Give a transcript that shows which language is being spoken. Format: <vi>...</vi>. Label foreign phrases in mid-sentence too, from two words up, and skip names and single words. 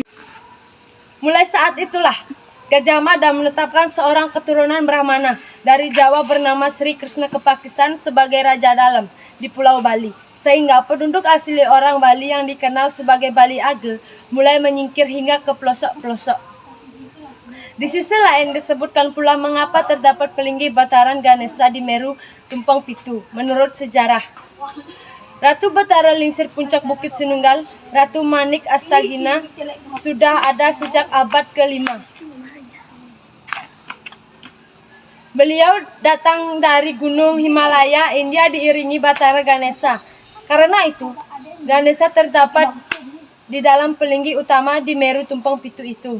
<id>Mulai saat itulah Gajah Mada menetapkan seorang keturunan Brahmana dari Jawa bernama Sri Krishna Kepakisan sebagai Raja Dalam di Pulau Bali, sehingga penduduk asli orang Bali yang dikenal sebagai Bali Age mulai menyingkir hingga ke pelosok-pelosok. Di sisi lain disebutkan pula mengapa terdapat pelinggi Bataran Ganesha di Meru Tumpang Pitu. Menurut sejarah, Ratu Batara Lingsir Puncak Bukit Sinunggal, Ratu Manik Astagina, sudah ada sejak abad ke-5. Beliau datang dari Gunung Himalaya, India diiringi Batara Ganesha. Karena itu, Ganesha terdapat di dalam pelinggi utama di Meru Tumpang Pitu itu.</id>